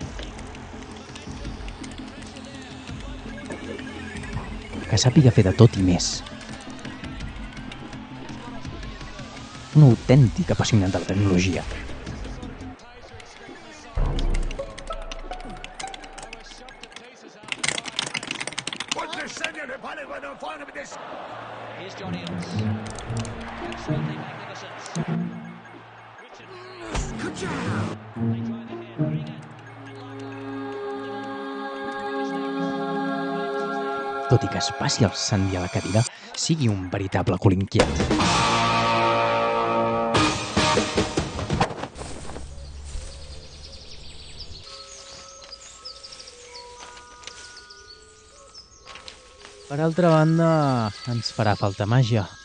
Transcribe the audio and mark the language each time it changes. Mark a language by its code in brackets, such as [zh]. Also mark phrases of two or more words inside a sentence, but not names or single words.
[ca] Que sàpiga fer de tot i més. Un autèntic apassionat de la tecnologia. [en] Here's John Eales. Absolutely magnificent. [ca] Tot i que es passi el Sandy a la cadira, sigui un veritable cul inquiet. Per altra banda, ens farà falta màgia.